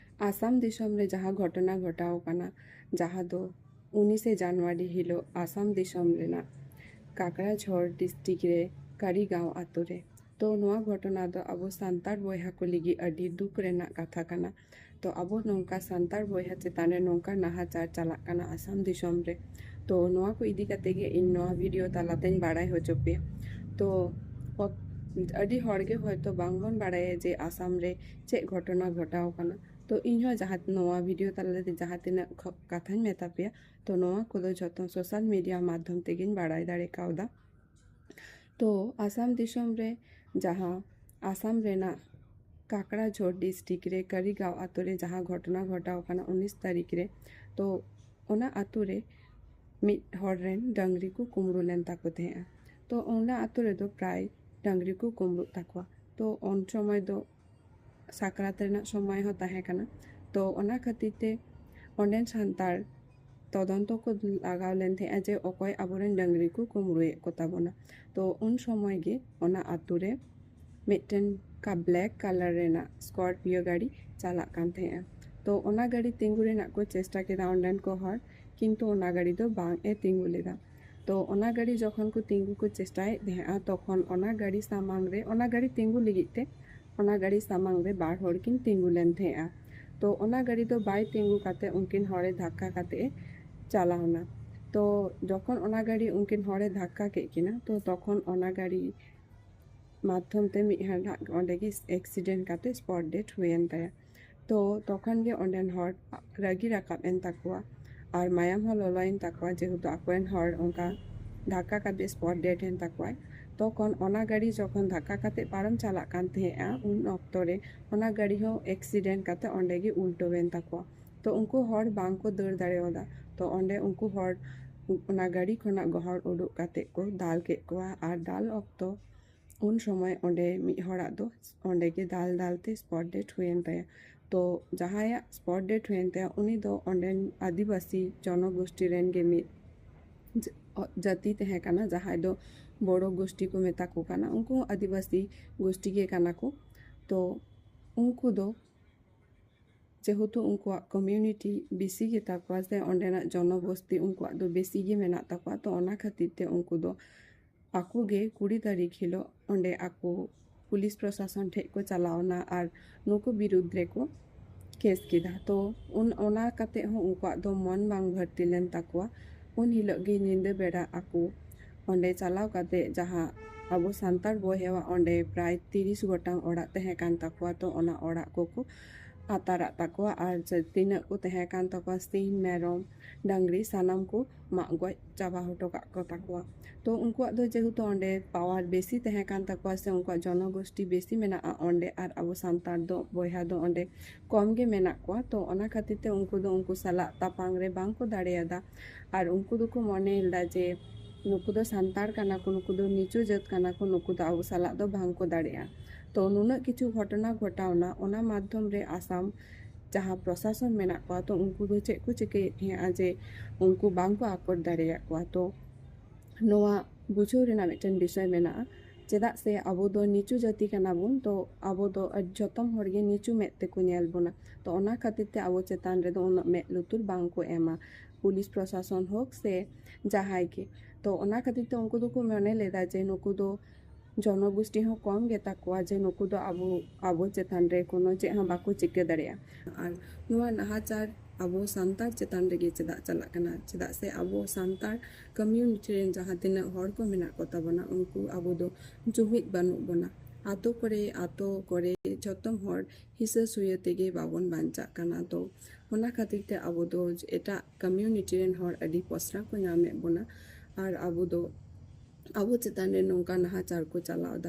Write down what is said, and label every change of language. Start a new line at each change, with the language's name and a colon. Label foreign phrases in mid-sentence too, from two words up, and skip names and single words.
Santali: आसाम दिसोम रे जहाँ घटना घटाव काना जहाँ दो 19 जनवरी हिलो आसाम दिसोम रेना काकड़ाझोड़ डिस्ट्रिक्ट रे कारीगांव आतो रे तो नोआ घटना दो अब सान्तार बयहा को लगी अडी दुख रेना कथा काना। तो अब नौका सान्तार बयहा चेतान रे नौका नाहाचार चलाक काना आसाम दिसोम रे। तो नोआ को इदी कते गे इन नोआ वीडियो तालातें बाड़ाय होचो पे। तो अडी हड़गे होयतो बांगबन बाड़ाय जे आसाम रे चे घटना घटाव काना। तो इन जहाँ नोआ वीडियो तालाते जहाँ तिना कथाñ मेता पे तो नोआ को जो
English: social media
Santali: माध्यम तेगिन बाड़ाय दाड़े कावदा। तो आसाम दिसोम रे जहाँ आसाम रेना काकड़ाझोड़ डिस्ट्रिक्ट रे कारीगांव आतो रे जहाँ घटना घटाव काना 19 तारीख रे। तो ओना आतो रे मिड हड़ रेन डांगरी को कुमड़ो लेन ताको तेहा। तो ओना आतो रे दो प्राय डांगरी को कुमड़ो ताकवा। तो उन समय दो साकरात रेना समय हो ताहे काना। तो ओना खातिर ते ओंडेन सान्तार तदंत को लगाव लेन थे जे अकय आबोरेन डांगरी को कुमड़ोए को ताबोना। तो उन समय गे ओना आतो रे मिटन का
English: black colour
Santali: रेना स्कॉर्पियो गाड़ी चालाक कान थे। तो ओना गाड़ी तिंगु रेना को चेष्टा केदा ओंडेन को हर किंतु ओना गाड़ी दो बांग ए तिंगु लेदा। तो ओना गाड़ी जखन को तिंगु को चेष्टाए थे तखन ओना गाड़ी सामांग रे ओना गाड़ी तिंगु लिगिते ओना गाड़ी सामांग रे बार हड़ किन तिंगु लेन थे। तो ओना गाड़ी दो बाय तिंगु काते उनकिन हड़े धक्का काते चालावना। तो जखन ओना गाड़ी उनकिन हड़े धक्का के किना तो तखन ओना गाड़ी माध्यम ते मिहड़ा ओंडे गे एक्सीडेंट काते
English: spot death
Santali: हुएन ताया। तो तखन गे ओंडेन हड़ रागी राकाब एन ताकुआ और मायाम हो ललाइन ताकुआ जेहेतु आकोन हड़ उनका धक्का काते
English: spot death
Santali: एन ताकुआ। तखन ओना गाड़ी जखन धक्का काते पारम चालाक कान तेहा उन ऑक्टो रे ओना गाड़ी हो एक्सीडेंट काते ओंडे गे उल्टो वेन ताकुआ। तो उनको हड़ बांग को दौड़ दाड़ेवादा। तो ओंडे उनको हड़ ओना गाड़ी खना गहड़ उडुक काते को दाल के कोआ और दाल ऑक्टो उन समय ओंडे मिड हड़ा दो ओंडे गे दाल दालते
English: spot death
Santali: हुएन ताया। तो जहाया
English: spot death
Santali: हुएन ताया उनी दो ओंडेन आदिवासी जनगोष्ठी रेन गे मिड जाति तहे काना जहां दो बड़ो गोष्ठी को मेता को काना उनको आदिवासी गोष्ठी गे काना को। तो उनको दो जेहेतु उनको कम्युनिटी बेसी गे ताकवा से ओंडेना जनबस्ती उनको दो बेसी गे मेना ताकवा। तो ओना खातिर ते उनको दो आको गे 20 तारीख हिलो ओंडे आको पुलिस प्रशासन ठे को चलावना और नुको विरुद्ध रे को केस किदा। तो उन ओना काते हो उनको दो मन बांग भर्ती लेन ताकवा। उन हिलो गे निंदे बेड़ा आको ओंडे चलाव काते जहाँ अब सान्तार बयहा ओंडे प्राय 30 गोटांग ओड़ा तहे कान ताकवा। तो ओना ओड़ा को आतारा ताकवा और तीना को तहे कान ताकवा सिम मेरम डांगरी सानाम को माग गज चाबा हटो को ताकवा। तो उनको दो जेहेतु ओंडे पावर बेसी तहे कान ताकवा से उनको जनगोष्ठी बेसी मेना ओंडे और अब सान्तार दो बयहा दो ओंडे कम गे मेना को। तो ओना खातिर ते उनको साला तापांग रे बांग को दाड़ेयादा और उनको दो को मनेला जे नुकु दो सान्तार काना को नुकु दो नीचू जात काना को नुकु दो अब साला दो बांग को दाड़ेया। तो नुना किछु घटना घटावना ओना माध्यम रे आसाम जहाँ प्रशासन मेना को तो उनको दो चेक को चिके जे उनको बांग को आकोट दाड़ेया को। तो नोआ बुझो रेना मिटन विषय मेना चेदा से अब दो नीचू जाति काना बुन। तो अब दो जतम हड़गे नीचू मेद ते को नेल बोना। तो ओना खातिर ते अब चेतान रे दो उन मेद लुतुर बांग को एमा पुलिस प्रशासन होक से जहाय के। तो ओना खातिर ते उनको दो को मने लेदा जे नुकु दो जनगोष्ठी हो कम गे ताकवा जे नुकु दो अब चेतान रे कोनो चे हाँ बाको चिके दाड़ेया। और नोआ नाहाचार अब सान्तार चेतान रे गे चेदा चला कना चेदा से अब सान्तार कम्युनिटी रेन जहाँ तिना हड़ को मेना को ताबोना उनको अब दो जुमिद बानु बोना। आतो करे जतम हड़ हिस्सा सुये तेगे बाबन बांचा काना। तो ओना खातिर ते अब दो एटा कम्युनिटी रेन हड़ अडी पसरा को नामे बोना और अब चेतान रे नौका नाहाचार को चलावदा।